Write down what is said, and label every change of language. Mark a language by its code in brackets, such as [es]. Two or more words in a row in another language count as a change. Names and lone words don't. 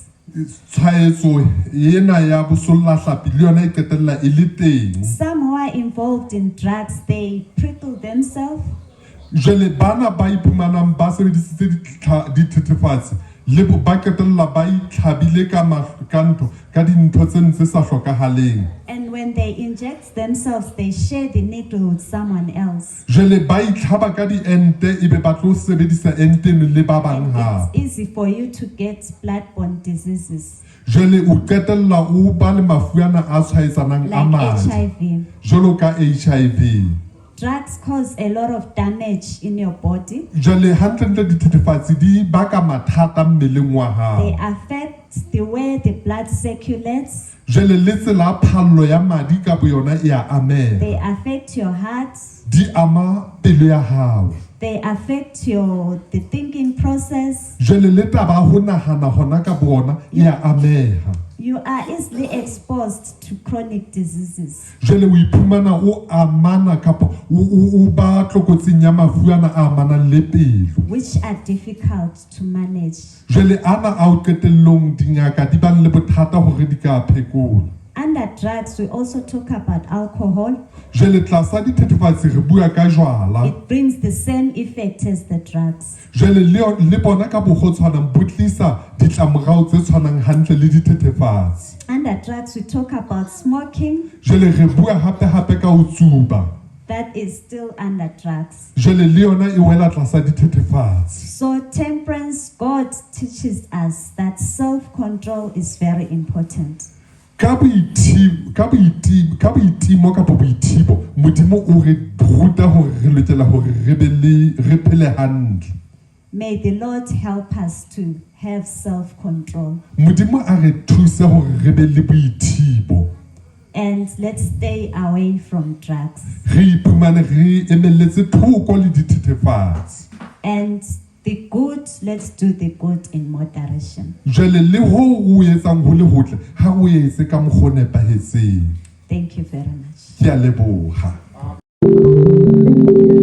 [st] Tshwaetso ena ya bosollahlapi le yona e qetella e le teng. [en] Some who are involved in drugs, they prickle themselves. [st] Jwale bana ba iphumanang ba sebedisitse dithethefatsi, le bo ba qetella ba itlhabile ka ntho ka dintho tse ntse sa hlokahaleng. [en] And when they inject themselves, they share the needle with someone else. [st] Jwale ba itlhaba ka diente ebe ba tlo sebedisa ente le ba bang ha. [en] It's easy for you to get bloodborne diseases [st] Jwale o qetella o ba le mafu ana a tshwaetsanang a [en] like [st] madi. [en] HIV. [st] Jwalo ka HIV. [en] Drugs cause a lot of damage in your body. [st] Jwale hantle dithethefatsi di baka mathata mmeleng wa [en] They [st] hao. [en] affect the way the blood circulates. [st] Jwale le tsela phallo ya madi ka boyona e a ameha. [en] They affect your heart. [st] Di ama pelo ya hao. [en] They affect the thinking process. [st] Jwale le taba ho nahana hona ka bona e a ameha. [en] You are easily exposed to chronic diseases. [st] Jwale o iphumana o amana kapa o ba tlokotsing ya mafu ana a amanang le pelo. [en] Which are difficult to manage. [st] Jwale ana a o qetellong dingaka di ba le bothata hore di ka phekola. [en] Under drugs, we also talk about alcohol. [st] Jwale tlasa dithethefatsi re bua ka jwala. [en] It brings the same effect as the drugs. [st] Jwale le bona ka bogotshwanang bo tlisa ditlamorao tse tshwanang hantle le dithethefatsi. [en] Under drugs, we talk about smoking. [st] Jwale re bua hape ka ho tsuba. [en] That is still under drugs. [st] Jwale le yona e wela tlasa dithethefatsi. [en] So temperance, God teaches us that self-control is very important. [st] Ka boitimo kapa boithibo modimo o re ruta hore re lokela hore re phele hantle. [en] May the Lord help us to have self-control. [st] Modimo a re thuse hore re be le boithibo. [en] And let's stay away from drugs. [st] Re iphumane re emelletse thoko le dithethefatsi. [en] And the good, let's do the good in moderation. [st] Jwale le ho o etsang ho le hotle ha o etse ka mokgwa o nepahetseng. [en] Thank you very much. [st] Ke a leboha.